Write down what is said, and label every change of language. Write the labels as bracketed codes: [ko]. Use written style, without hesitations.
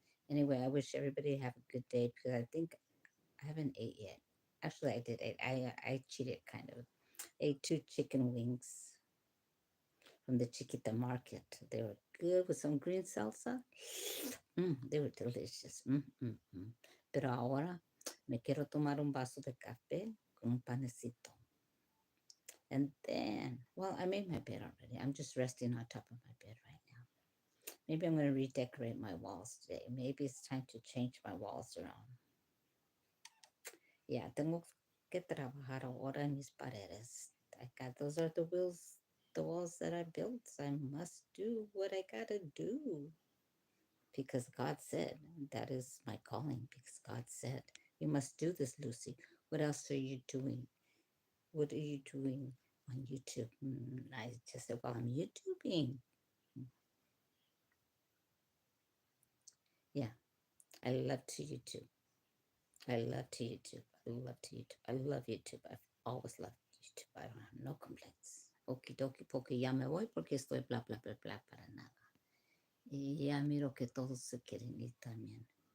[en] Anyway, I wish everybody have a good day because I think I haven't ate yet. Actually, I did eat. I cheated kind of. Ate two chicken wings from the Chiquita market. They were good with some green salsa. They were delicious. [es] Pero ahora me quiero tomar un vaso de café con un panecito. [en] And then, well, I made my bed already. I'm just resting on top of my bed right now. Maybe I'm going to redecorate my walls today. Maybe it's time to change my walls around. Yeah, [es] tengo que trabajar ahora en mis paredes. [en] Those are the walls that I built. I must do what I gotta do. Because God said, that is my calling, because God said, you must do this, Lucy. What else are you doing? What are you doing on YouTube? I just said, well, I'm YouTubing. Yeah, I love to YouTube. I love to YouTube. I love to YouTube. I love YouTube. I've always loved YouTube. I don't have no complaints. Okie dokie pokie, [es] ya me voy porque estoy bla bla bla bla para nada. Y ya miro que todos se quieren ir también.